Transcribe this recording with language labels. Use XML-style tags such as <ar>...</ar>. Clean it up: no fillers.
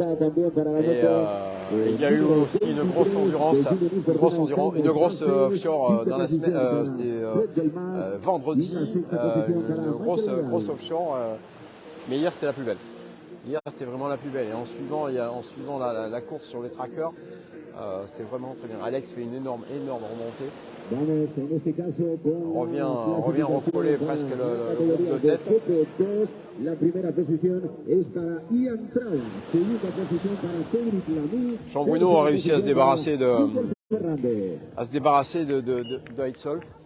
<fr>Et il y a eu aussi une grosse offshore dans la semaine, c'était vendredi, une grosse offshore. Mais hier c'était la plus belle. Hier, c'était vraiment la plus belle. Et en suivant la course sur les trackers, c'est vraiment très bien. Alex fait une énorme remontée. On revient recoller presque le groupe de tête.</fr> <es>La primera posición es para Ian Traun. Segunda posición para Cédric Lamy.</es> <fr>Jean-Bruno a réussi à se débarrasser de Heitzoll.</fr>